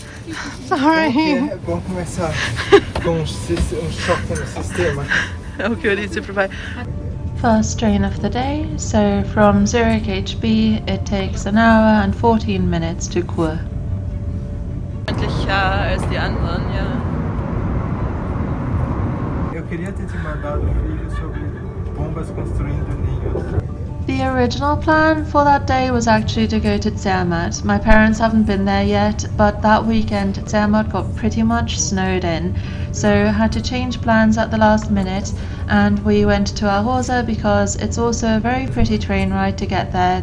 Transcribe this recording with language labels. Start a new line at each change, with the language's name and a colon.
Portuguese: É bom começar com choque no sistema. É o que eu disse pro pai.
English: First train of the day. So from Zurich HB it takes an hour and 14 minutes to Chur.
German: Freundlicher als die anderen, ja.
Portuguese: Eu queria ter te mandado um vídeo sobre bombas construindo ninhos.
English: The original plan for that day was actually to go to Zermatt. My parents haven't been there yet, but that weekend Zermatt got pretty much snowed in, so had to change plans at the last minute, and we went to Arosa because it's also a very pretty train ride to get there.